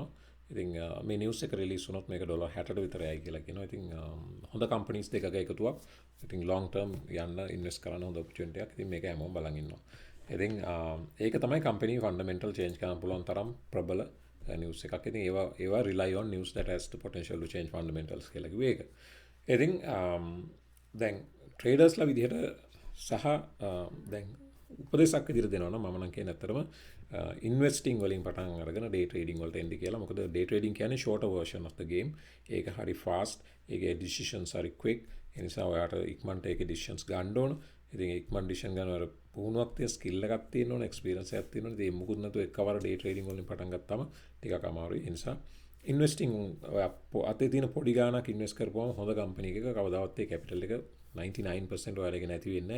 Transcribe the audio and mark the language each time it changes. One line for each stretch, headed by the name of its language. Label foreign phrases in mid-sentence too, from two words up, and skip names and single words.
Sinhala: ඉතින් මේ නිවුස් එක රිලීස් වුණොත් මේක ඩොලර් 60ට විතර යයි කියලා කියනවා. ඉතින් හොඳ කම්පැනිස් දෙකක එකතුවක්. ඉතින්
English: long term
Sinhala: යන්න ඉන්වෙස්ට් කරන්න හොඳ ඔපචුනිටි එකක්. ඉතින් මේක හැමෝම බලන් ඉන්නවා. ඉතින් ඒක තමයි
English: company fundamental change
Sinhala: කරන්න පුළුවන් තරම් ප්‍රබල නිවුස් එකක්. ඉතින් ඒවා
English: rely on news that has the potential to change fundamentals
Sinhala: කියලා කිව්වේ ඒක. ඉතින් දැන් ට්‍රේඩර්ස්ලා විදිහට සහ දැන් උපදේශයක් විදිහට දෙනවා නම් මම නම් කියන්නේ ඇත්තටම ඉන්වෙස්ටිං වලින් පටන් අරගෙන
English: day trading
Sinhala: වලට එන්න කියලා. මොකද
English: day trading
Sinhala: කියන්නේ
English: shorter version of the game.
Sinhala: ඒක හරි fast. ඒකේ decisions හරි quick. ඒ නිසා ඔයාට ඉක්මනට ඒකේ decisions ගන්න ඕන. ඉතින් ඉක්මන් decision ගන්නවර පුහුණුවක් තියෙන ස්කිල් එකක් තියෙන්න ඕන, එක්ස්පීරියන්ස් එකක් තියෙන්න ඕන. ඉතින් මුකුත් නැතුව එකවර
English: day trading
Sinhala: වලින් පටන් ගත්තාම ටිකක් අමාරුයි. ඒ නිසා ඉන්වෙස්ටිං අතේ තියෙන පොඩි ගාණක් ඉන්වෙස්ට් කරපුවම හොඳ කම්පැනි එකක කවදාවත් ඒ කැපිටල් එක 99% ඔයාලගේ නැති වෙන්නේ නැහැ.